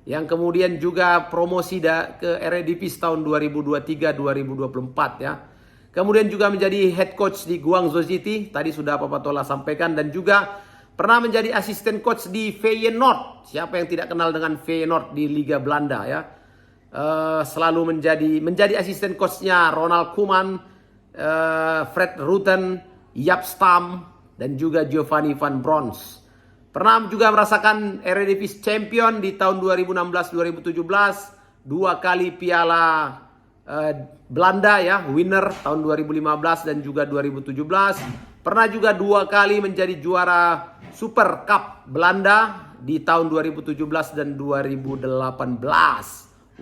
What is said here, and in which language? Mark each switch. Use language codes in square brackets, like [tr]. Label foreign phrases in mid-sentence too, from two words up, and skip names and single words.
[id] yang kemudian juga promosi ke Eredivisie tahun 2023-2024 ya. Kemudian juga menjadi [en] head coach [id] di Guangzhou City, tadi sudah Papa Tola sampaikan, dan juga pernah menjadi asisten coach di Feyenoord. Siapa yang tidak kenal dengan Feyenoord di Liga Belanda ya. Selalu menjadi asisten coachnya Ronald Koeman, Fred Rutten, Jaap Stam, dan juga Giovanni van Bronckhorst. Pernah juga merasakan Eredivisie Champion di tahun 2016-2017, 2 kali Piala Belanda ya, winner tahun 2015 dan juga 2017. Pernah juga 2 kali menjadi juara Super Cup Belanda di tahun 2017 dan 2018.